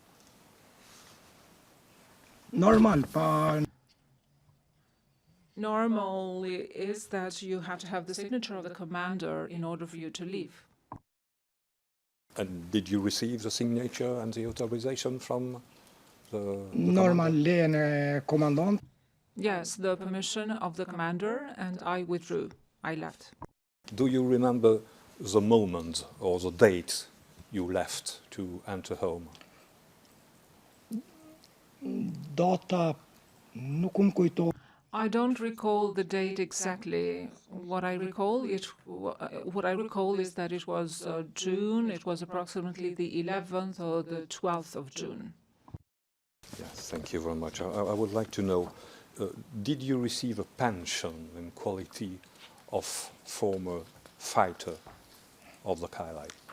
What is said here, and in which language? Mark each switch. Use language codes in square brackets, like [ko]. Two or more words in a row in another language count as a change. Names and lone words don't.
[sq] normal, pa [en] Normally is that you have to have the signature of the commander in order for you to leave. And did you receive the signature and the authorization from the normal commander? [sq] lejen e komandant. [en] Yes, the permission of the commander, and I withdrew. I left. Do you remember the moment or the date you left to enter home? [sq] Data nuk më kujto. [en] I don't recall the date exactly. What I recall is that it was June. It was approximately the 11th or the 12th of June. Yes, thank you very much. I would like to know, did you receive a pension in quality of former fighter of the KLA?